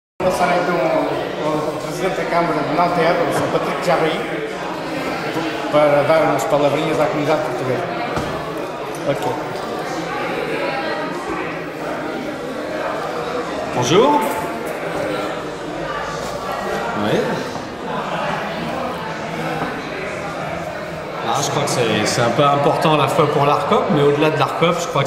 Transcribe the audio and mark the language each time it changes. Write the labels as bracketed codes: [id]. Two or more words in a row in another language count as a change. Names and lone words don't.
[pt] passar então ao Presidente da Câmara de Nanterre, o Sr. Patrick Jarry, para dar umas palavrinhas à comunidade portuguesa. Ok. [fr] Bonjour. Oui. Je crois que c'est un peu important à la fois pour l'ARCOP, mais au-delà de l'ARCOP, je crois